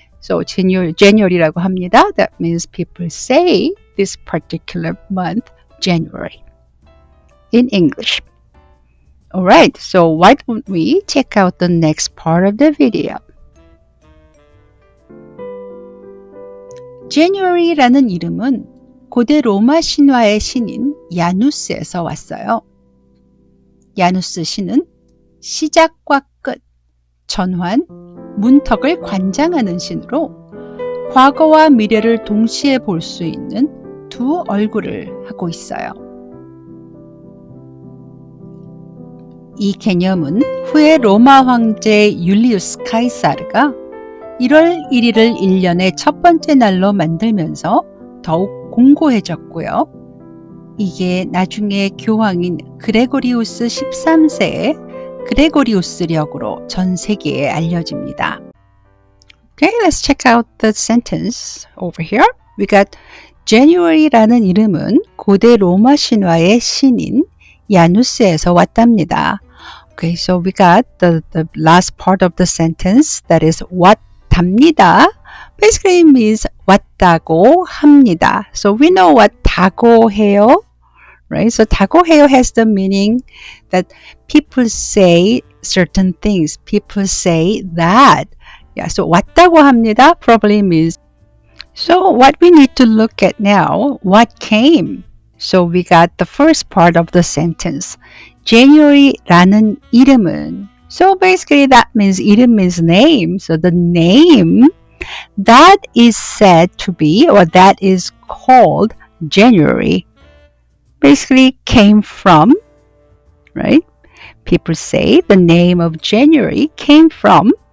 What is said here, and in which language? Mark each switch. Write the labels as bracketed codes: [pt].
[en] So [ko] January라고 합니다. [en] That means people say this particular month, January, in English. Alright, so why don't we check out the next part of the video. [ko] January라는 이름은 고대 로마 신화의 신인 야누스에서 왔어요. 야누스 신은 시작과 끝, 전환, 문턱을 관장하는 신으로 과거와 미래를 동시에 볼 수 있는 두 얼굴을 하고 있어요. 이 개념은 후에 로마 황제 율리우스 카이사르가 1월 1일을 1년의 첫 번째 날로 만들면서 더욱 공고해졌고요. 이게 나중에 교황인 그레고리우스 13세의 그레고리우스력으로 전 세계에 알려집니다. [en] Okay, let's check out the sentence over here. We got [ko] January라는 이름은 고대 로마 신화의 신인 야누스에서 왔답니다. [en] Okay, so we got the last part of the sentence, that is 왔답니다. Basically means [ko] 왔다고 합니다. [en] So we know what [ko] 다고 해요, [en] right? So [ko] 다고 해요 [en] has the meaning that people say certain things. People say that. Yeah, so [ko] 왔다고 합니다 [en] probably means. So what we need to look at now, what came? So we got the first part of the sentence. [ko] January라는 이름은. [en] So basically that means 이름 means name. So the name that is said to be, or that is called January, basically came from, right? People say the name of January came from.